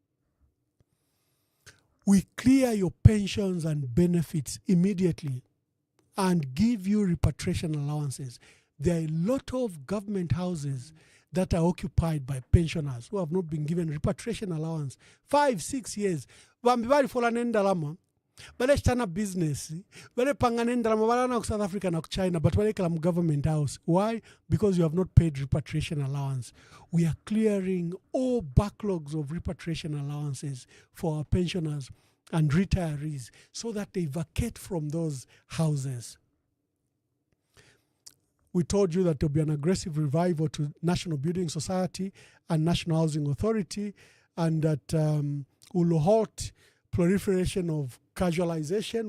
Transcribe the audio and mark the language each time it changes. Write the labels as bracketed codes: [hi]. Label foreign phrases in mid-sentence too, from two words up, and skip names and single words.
[en] We clear your pensions and benefits immediately and give you repatriation allowances. There are a lot of government houses that are occupied by pensioners who have not been given repatriation allowance 5-6 years. [bem] Bambi bali fola nendalama bale chana business bale panga nendalama bala na South Africa na China, but bale kala [en] government house. Why? Because you have not paid repatriation allowance. We are clearing all backlogs of repatriation allowances for our pensioners and retirees so that they vacate from those houses. We told you that there will be an aggressive revival to National Building Society and National Housing Authority, and that will halt proliferation of casualization.